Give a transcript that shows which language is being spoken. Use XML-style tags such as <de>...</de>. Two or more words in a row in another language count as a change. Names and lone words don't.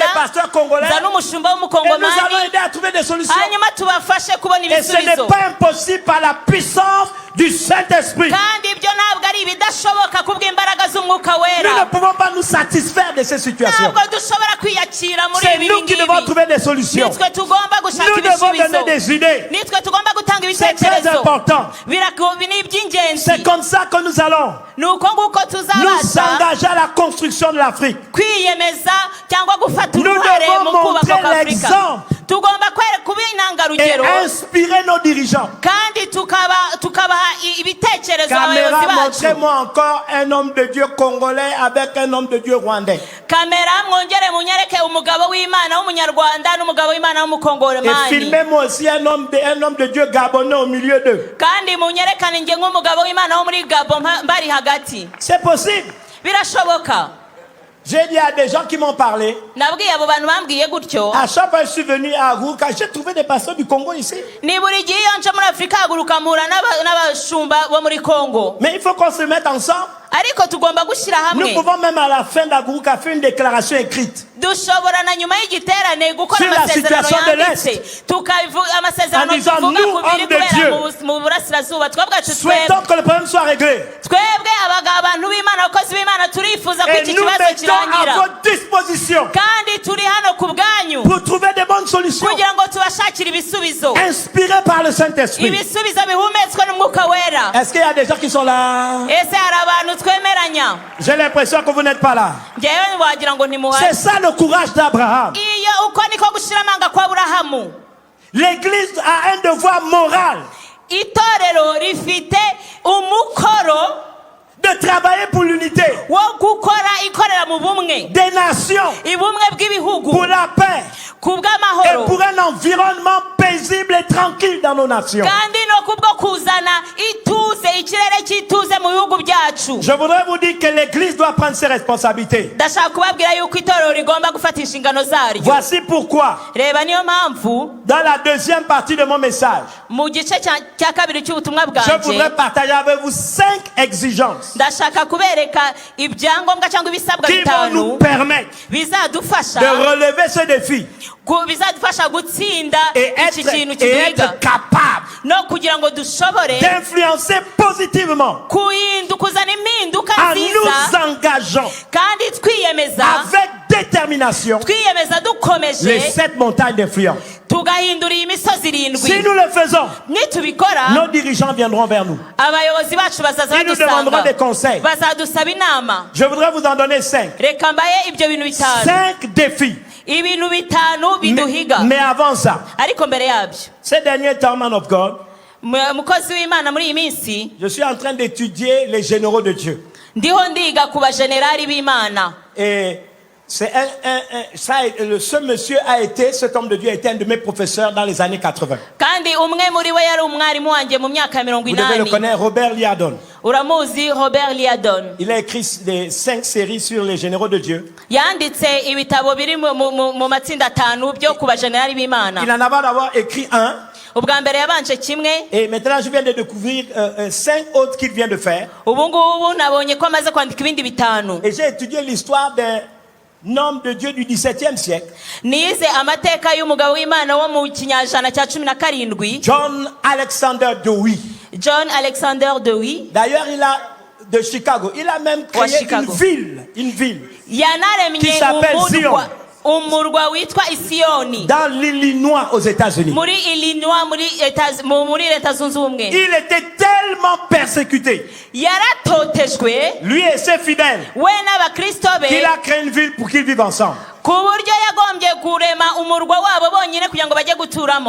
<fr>des pasteurs congolais,</fr> <rw>nza n'umushumba</rw> <fr>et nous allons</fr> <rw>w'umukongomani,</rw> <fr>aider à trouver des solutions.</fr> <rw>hanyuma tubafashe kubona</rw> <fr>Et ce n'est</fr> <rw>ibisubizo.</rw> <fr>pas impossible par la puissance du Saint-Esprit.</fr> <rw>Kandi ibyo ntabwo ari ibidashoboka kubw'imbaraga z'umwuka</rw> <fr>Nous ne</fr> <rw>wera.</rw> <fr>pouvons pas nous satisfaire de ces situations.</fr> <rw>Ntabwo dushobora kwiyakira muri</rw> <fr>C'est</fr> <rw>ibi</rw> <fr>nous qui devons</fr> <rw>ngibi.</rw> <fr>trouver des solutions.</fr> <rw>Nitwe tugomba gushaka</rw> <fr>Nous devons donner</fr> <rw>ibisubizo.</rw> <fr>des idées.</fr> <rw>Nitwe tugomba gutanga</rw> <fr>C'est très</fr> <rw>ibitekerezo.</rw> <fr>important.</fr> <rw>Ni iby'ingenzi.</rw> <fr>C'est comme ça que nous allons</fr> <rw>Ni uko nguko</rw> <fr>nous</fr> <rw>tuzabasha</rw> <fr>engager à la construction de l'Afrique.</fr> <rw>kwiyemeza cyangwa gufata</rw> <fr>Nous</fr> <rw>uruhare</rw> <fr>devons</fr> <rw>mu kubaka</rw> <fr>montrer</fr> <rw>kwa Afurika.</rw> <fr>l'exemple.</fr> <rw>Tugomba kuba</rw> <fr>Et</fr> <rw>intangarugero</rw> <fr>inspirer nos dirigeants.</fr> <rw>kandi tukabaha ibitekerezo</rw> <fr>Caméra,</fr> <rw>abayobozi bacu.</rw> <fr>montrez-moi encore un homme de Dieu congolais avec un homme de Dieu rwandais.</fr> <rw>Kamera mwongere munyereke umugabo w'Imana w'umunyarwanda n'umugabo w'Imana</rw> <fr>Et</fr> <rw>w'umukongomani.</rw> <fr>filmez-moi aussi un homme de Dieu gabonais au milieu d'eux.</fr> <rw>Kandi munyerekane nge nk'umugabo w'Imana wo muri Gabon mbari hagati.</rw> <fr>C'est possible.</fr> <rw>Birashoboka.</rw> <fr>J'ai dit à des gens qui m'ont parlé,</fr> <rw>Nabwiye abo bantu bambwiye gutyo.</rw> <fr>à chaque fois que je suis venu à Ruka, j'ai trouvé des pasteurs du Congo ici.</fr> <rw>Ni buri gihe iyo nje muri Afurika haguruka mpura n'abashumba bo muri Kongo.</rw> <fr>Mais il faut qu'on se mette ensemble.</fr> <rw>Ariko tugomba gushyira</rw> <fr>Nous</fr> <rw>hamwe.</rw> <fr>pouvons même à la fin d'Aguruka faire une déclaration écrite.</fr> <rw>Dushobora na nyuma y'igiterane gukora</rw> <fr>Sur la</fr> <rw>amasezerano</rw> <fr>situation de</fr> <rw>yanditse tukavuga amasezerano</rw> <fr>En disant,</fr> <rw>tuvuga</rw> <fr>nous,</fr> <rw>ku biri</rw> <fr>hommes de</fr> <rw>kubera</rw> <fr>Dieu,</fr> <rw>mu burasirazuba twebwe ati</rw> <fr>Souhaitons que le problème soit réglé.</fr> <rw>twebwe abantu b'Imana abakozi b'Imana turifuza ko</rw> <fr>Et</fr> <rw>iki</rw> <fr>nous</fr> <rw>kibazo</rw> <fr>mettons à</fr> <rw>kirangira</rw> <fr>votre disposition</fr> <rw>kandi turi hano ku bwanyu</rw> <fr>pour trouver des bonnes solutions.</fr> <rw>kugira ngo tubashakire ibisubizo</rw> <fr>Inspirés par le Saint-Esprit.</fr> <rw>ibisubizo bihumetswe n'umwuka wera.</rw> <fr>Est-ce qu'il y a des gens qui sont là?</fr> <rw>Ese hari abantu twemeranya?</rw> <fr>J'ai l'impression que vous n'êtes pas là.</fr> <rw>Njyewe wagira ngo</rw> <fr>C'est</fr> <rw>ntimuhari.</rw> <fr>ça le courage d'Abraham.</fr> <rw>Iyo uko niko gushira amanga kwa Aburahamu.</rw> <fr>L'Église a un devoir moral</fr> <rw>Itorero rifite umukoro</rw> <fr>de travailler pour l'unité</fr> <rw>wo gukora ikorera mu bumwe,</rw> <fr>des nations,</fr> <rw>ibumwe bw'ibihugu,</rw> <fr>pour la paix</fr> <rw>ku</rw> <fr>et</fr> <rw>bw'amahoro</rw> <fr>pour un environnement paisible et tranquille dans nos nations.</fr> <rw>kandi no kubwo kuzana ituze, ikirere cy'ituze mu bihugu byacu.</rw> <fr>Je voudrais vous dire que l'Église doit prendre ses responsabilités.</fr> <rw>Ndashaka kubabwira yuko itorero rigomba gufata inshingano zaryo.</rw> <fr>Voici pourquoi,</fr> <rw>Reba niyo mpamvu</rw> <fr>dans la deuxième partie de mon message,</fr> <rw>mu gice cya kabiri cy'ubutumwa</rw> <fr>je voudrais</fr> <rw>bwanjye</rw> <fr>partager avec vous 5 exigences</fr> <rw>ndashaka kubereka ibyangombwa cyangwa ibisabwa</rw> <fr>qui vont nous</fr> <rw>bitanu</rw> <fr>permettre</fr> <rw>bizadufasha</rw> <fr>de relever ce défi</fr> <rw>bizadufasha gutsinda</rw> <fr>et</fr> <rw>iki kintu kiduhiga</rw> <fr>être capable</fr> <rw>no kugira ngo dushobore</rw> <fr>d'influencer positivement</fr> <rw>kuzana impinduka</rw> <fr>en nous</fr> <rw>nziza</rw> <fr>engageant</fr> <rw>kandi twiyemeza</rw> <fr>avec détermination</fr> <rw>twiyemeza dukomeje</rw> <fr>les 7 montagnes d'influence.</fr> <rw>tugahindura iyi misozi</rw> <fr>Si</fr> <rw>irindwi.</rw> <fr>nous le faisons,</fr> <rw>Nitubikora</rw> <fr>nos dirigeants viendront vers nous.</fr> <rw>abayobozi bacu bazaza</rw> <fr>Ils nous demanderont</fr> <rw>badusanga</rw> <fr>des conseils.</fr> <rw>bazadusaba inama.</rw> <fr>Je voudrais vous en donner 5.</fr> <rw>Reka mbaye ibyo bintu bitanu,</rw> <fr>5 défis.</fr> <rw>ibintu bitanu biduhiga.</rw> <fr>Mais avant ça,</fr> <rw>Ariko mbere yabyo,</rw> <fr>ces derniers temps,</fr> <en>man of God,</en> <rw>mukozi w'Imana, muri iyi minsi</rw> <fr>je suis en train d'étudier les généraux de Dieu.</fr> <rw>ndiho ndiga ku bajenerali b'Imana.</rw> <fr>Et c'est ce monsieur a été, cet homme de Dieu a été un de mes professeurs dans les années 80.</fr> <rw>Kandi umwe muri we yari umwarimu wanjye mu myaka</rw> <fr>Vous devez le</fr> <rw>80.</rw> <fr>connaître, Robert Liardon.</fr> <rw>Uramuzi Robert Liardon?</rw> <fr>Il a écrit des 5 séries sur les généraux de Dieu.</fr> <rw>Yanditse ibitabo biri mu matsinda atanu byo ku bajenerali b'Imana.</rw> <fr>Il en a d'abord écrit un.</fr> <rw>Ubwa mbere yabanje kimwe,</rw> <fr>Et maintenant, je viens de découvrir 5 autres qu'il vient de faire.</fr> <rw>ubu ngubu nabonye ko amaze kwandika ibindi bitanu.</rw> <fr>Et j'ai étudié l'histoire d'un homme de Dieu du XVIIe siècle,</fr> <rw>Nize amateka y'umugabo w'Imana wo mu kinyajana cya 17.</rw> <fr>John Alexander Dowie.</fr> <rw>John Alexander Dowie.</rw> <fr>D'ailleurs, de Chicago. Il a même créé</fr> <rw>Chicago.</rw> <fr>une ville</fr> <rw>yanaremye</rw> <fr>Qui s'appelle</fr> <rw>umurwa witwa Isiyoni</rw> <fr>dans l'Illinois aux États-Unis.</fr> <rw>muri Illinois muri leta zunze ubumwe.</rw> <fr>Il était tellement persécuté,</fr> <rw>yaratotejwe</rw> <fr>lui et ses fidèles,</fr> <rw>we n'abakristo be</rw> <fr>qu'il a créé une ville pour qu'ils vivent ensemble.</fr> <rw>ku buryo yagombye kurema umurwa wabo bonyine kugira ngo bajye guturamo.</rw>